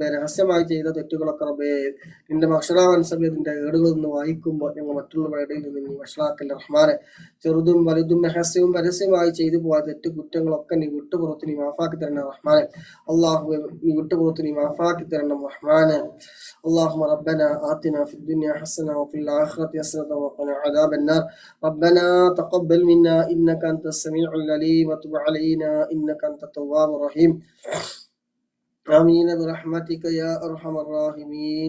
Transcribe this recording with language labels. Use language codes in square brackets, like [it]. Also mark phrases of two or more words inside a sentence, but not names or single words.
[ml] രഹസ്യമായി ചെയ്ത തെറ്റുകളൊക്കെ റബ്ബെ നിന്റെ മഹ്ശറാ മൻസബിൽ നിന്റെ ഏടുകളിൽ നിന്ന് വായിക്കുമ്പോൾ ഞങ്ങൾ മറ്റുള്ളവരുടെ ഇടയിൽ നിന്ന് നീ വഷളാക്കില്ല റഹ്മാനെ. ചെറുതും വലുതും രഹസ്യവും പരസ്യമായി ചെയ്തു പോയ തെറ്റു കുറ്റങ്ങളൊക്കെ നീ വിട്ടുപുറത്ത് നീ മാഫാക്കി തരണം റഹ്മാനെ. അള്ളാഹു നീ വിട്ടുപുറത്ത് നീ മാഫാക്കി തരണം റഹ്മാനെ. [ar] اللهم ربنا آتنا في الدنيا حسنة وفي الآخرة حسنة وقنا عذاب النار. ربنا تقبل منا إنك أنت السميع العليم وتب علينا إنك أنت التواب الرحيم. آمين برحمتك يا أرحم الراحمين.